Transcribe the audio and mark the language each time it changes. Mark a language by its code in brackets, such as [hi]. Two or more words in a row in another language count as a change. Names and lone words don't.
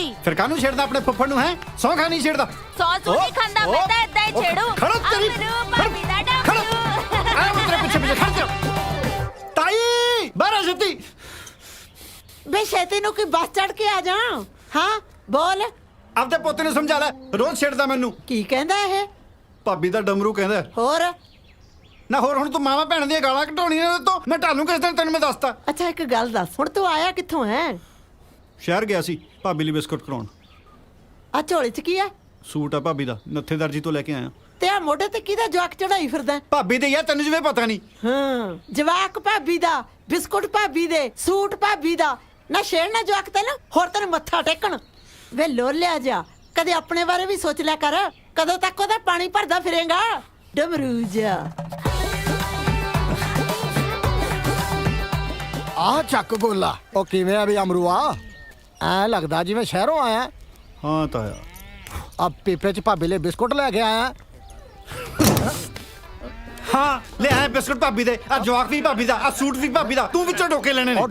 [pa] ਫਿਰ ਕਾਨੂੰ ਛੇੜਦਾ ਅਪਨੇ ਫੁੱਫੜ ਨੂੰ ਹੈ ਸੌ ਖਾ ਨਹੀਂ ਛੇੜਦਾ ਸੌ ਨਹੀਂ ਖਾਂਦਾ ਮੈਂ ਤੋ ਇੱਦਾਂ ਹੀ ਛੇੜੂ ਖੜੋ ਤੇਰੀ ਭਾਬੀ ਦਾ ਡਮਰੂ ਆ ਮੈਂ ਤੇਰੇ ਪੀਛੇ ਪੀਛੇ ਖੜ ਜਾ ਤਾਈ ਬਾਹਰ ਆ ਜਲਦੀ ਬੇ ਸ਼ੇਤੀ ਨੂੰ ਕੀ ਬਸ ਚੜ੍ਹ ਕੇ ਆ ਜਾ। ਹਾਂ ਬੋਲ ਆਪਦੇ ਪੋਤੇ ਨੂੰ ਸਮਝਾ ਲੈ ਰੋਜ਼ ਛੇੜਦਾ ਮੈਨੂੰ ਕੀ ਕਹਿੰਦਾ ਹੈ ਭਾਬੀ ਦਾ ਡਮਰੂ ਕਹਿੰਦਾ होर ਨਾ ਹੋਰ ਹੁਣ ਤੂੰ ਮਾਵਾ ਭੈਣ ਦੀਆਂ ਗਾਲਾਂ ਘਟਾਉਣੀਆਂ ਨੇ ਤੋਂ ਮੈਂ ਢਾਲੂ ਕਿਸ ਦਿਨ ਤੈਨੂੰ ਮੈਂ ਦੱਸਤਾ ਅੱਛਾ ਇੱਕ ਗੱਲ ਦੱਸ ਹੁਣ ਤੂੰ ਆਇਆ ਕਿੱਥੋਂ ਹੈ ਸ਼ਹਿਰ ਗਿਆ ਸੀ ਭਾਬੀ ਲਈ ਬਿਸਕੁਟ ਕਰਾਉਣ ਆ ਝੋਲੀ ਚ ਕੀ ਹੈ ਸੂਟ ਆ ਭਾਬੀ ਦਾ ਨੱਥੇ ਦਰਜੀ ਤੋਂ ਲੈ ਕੇ ਆਇਆ ਤੇ ਆ ਮੋਢੇ ਤੇ ਕਿਦਾ ਜਵਾਕ ਚੜ੍ਹਾਈ ਫਿਰਦਾ ਭਾਬੀ ਦੇ ਯਾਰ ਤੈਨੂੰ ਜਿਵੇਂ ਪਤਾ ਨਹੀਂ ਹਾਂ ਜਵਾਕ ਭਾਬੀ ਦਾ ਬਿਸਕੁਟ ਭਾਬੀ ਦੇ ਸੂਟ ਭਾਬੀ ਦਾ ਨਾ ਛੇੜਨਾ ਜਵਾਕ ਤੇਨ ਹੋਰ ਤੇਨ ਮੱਥਾ ਟੇਕਣ ਵੇ ਲੋਲਿਆ ਜਾ ਕਦੇ ਅਪਨੇ ਬਾਰੇ ਭੀ ਸੋਚ ਲਿਆ ਕਰ ਕਦੋਂ ਤੱਕ ਓਦਾ ਪਾਣੀ ਭਰਦਾ ਫਿਰੇਗਾ ਡਮਰੂ ਜਾ ਆਹ ਚੱਕ ਗੋਲਾ ਉਹ ਕਿਵੇਂ ਆ ਵੀ ਅਮਰੂਆ ਐ ਲੱਗਦਾ ਜਿਵੇਂ ਸ਼ਹਿਰੋਂ ਆਇਆ ਹਾਂ ਤਾਇਆ ਆ ਪੀਪੇ ਚ ਭਾਬੀ ਲਈ ਬਿਸਕੁਟ ਲੈ ਕੇ ਆਇਆ ਹਾਂ ਲੈ ਆਇਆ ਬਿਸਕੁਟ ਭਾਬੀ ਦੇ ਆ ਜਵਾਕ ਵੀ ਭਾਬੀ ਦਾ ਆ ਸੂਟ ਵੀ ਭਾਬੀ ਦਾ ਤੂੰ ਵਿੱਚੋਂ ਡੋਕੇ ਲੈਣੇ ਨੇ